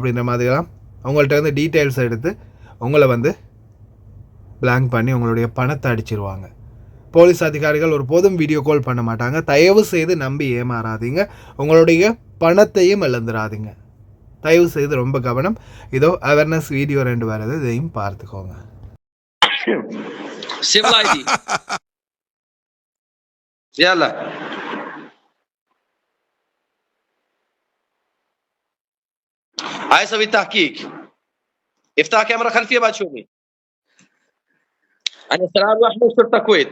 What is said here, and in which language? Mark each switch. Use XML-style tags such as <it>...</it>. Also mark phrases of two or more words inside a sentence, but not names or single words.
<ta>அப்படின்ற மாதிரிலாம் அவங்கள்ட்ட வந்து டீட்டெயில்ஸ் எடுத்து உங்களை வந்து பிளாங்க் பண்ணி உங்களுடைய பணத்தை அடிச்சிருவாங்க. போலீஸ் அதிகாரிகள் ஒரு போதும் வீடியோ கால் பண்ண மாட்டாங்க. தயவு செய்து நம்பி ஏமாறாதீங்க, உங்களுடைய பணத்தையும் இழந்துடாதீங்க. தயவு செய்து ரொம்ப கவனம். இதோ</ta> <en>awareness video</en> <ta>2 வருது, இதையும் பார்த்துக்கோங்க.</ta> <ar>يلا عايز اسوي تحقيق. افتح كاميرا خلفيه بعد شوفي. انا سلام احمد شرطه الكويت.</ar>